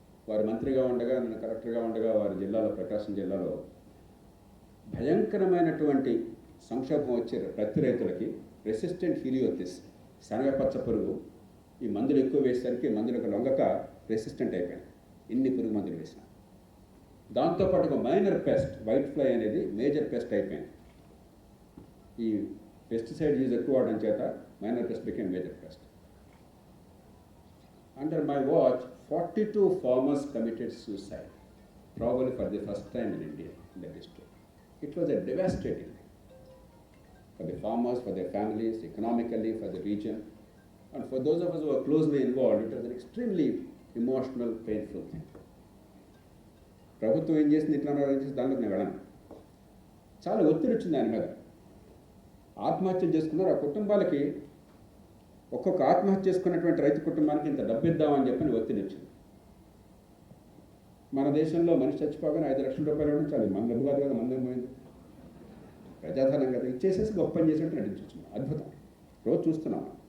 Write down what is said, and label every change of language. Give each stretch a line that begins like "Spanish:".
Telugu: వారు మంత్రిగా ఉండగా, నేను కలెక్టర్గా ఉండగా వారి జిల్లాలో, ప్రకాశం జిల్లాలో భయంకరమైనటువంటి సంక్షోభం వచ్చే ప్రతి రైతులకి రెసిస్టెంట్ హీలియోథిస్, శనగపచ్చ పురుగు, ఈ మందులు ఎక్కువ వేసేసరికి మందులకు లొంగక రెసిస్టెంట్ అయిపోయాయి ఎన్ని పురుగు మందులు వేసినా. దాంతోపాటు ఒక మైనర్ పెస్ట్, వైట్ ఫ్లై అనేది మేజర్ పెస్ట్ అయిపోయింది.
English: ఈ pesticide use
Telugu: ఎక్కువ అవడం చేత
English: Minor pest became major pest. Under my watch, 42 farmers committed suicide, probably for the first time in India, in the district. It was a devastating thing for the farmers, for their families, economically, for the region, and for those of us who were closely involved, it was an extremely emotional, painful thing.
Telugu: ప్రభుత్వం ఏం చేసింది, ఇట్లా దాంట్లో నేను వెళ్ళను. చాలా ఒత్తిడి వచ్చింది ఆయన మీద. ఆత్మహత్యలు చేసుకున్నారు. ఆ కుటుంబాలకి, ఒక్కొక్క ఆత్మహత్య చేసుకున్నటువంటి రైతు కుటుంబానికి ఇంత డబ్బు ఇద్దామని చెప్పని ఒత్తిడి వచ్చింది. మన దేశంలో మనిషి చచ్చిపోగానే ₹5 లక్షలు ఇవ్వడం చాలు. మన డబ్బు కాదు కదా, మందం పోయింది, ప్రజాధనం కదా, ఇచ్చేసేసి గొప్ప పని చేసినట్టు నటించవచ్చు. అద్భుతం. రోజు చూస్తున్నాం.